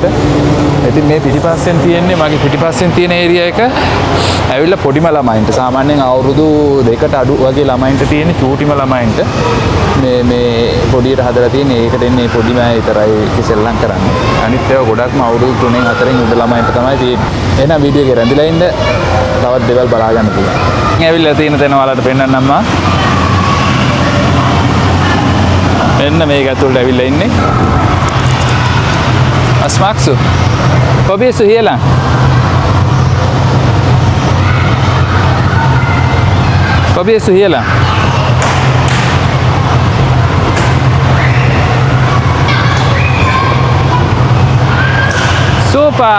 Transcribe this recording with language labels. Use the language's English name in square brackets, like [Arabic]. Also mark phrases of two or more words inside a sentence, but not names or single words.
[Sinhala] ඉතින් මේ පිටිපස්සෙන් තියෙන්නේ මගේ පිටිපස්සෙන් තියෙන ඒරියා එක ඇවිල්ලා පොඩිම ළමයින්ට සාමාන්‍යයෙන් අවුරුදු 2කට අඩු වගේ ළමයින්ට තියෙන චූටිම ළමයින්ට මේ පොඩියට හදලා තියෙන ඒකට එන්නේ පොඩිම අය විතරයි කිසෙල්ලම් කරන්නේ. අනිත් ඒවා ගොඩක්ම අවුරුදු 3න් 4න් උඩ ළමයින්ට තමයි තියෙන්නේ. එහෙනම් වීඩියෝ එක රැඳිලා ඉන්න තවත් දේවල් බලා ගන්න පුළුවන්. ඇවිල්ලා තියෙන තැන ඔයාලට පෙන්නන්නම් මා. මෙන්න මේක ඇතුළට ඇවිල්ලා ඉන්නේ. [German] Was magst du? Probierst du hier lang? Probierst du hier lang? Super!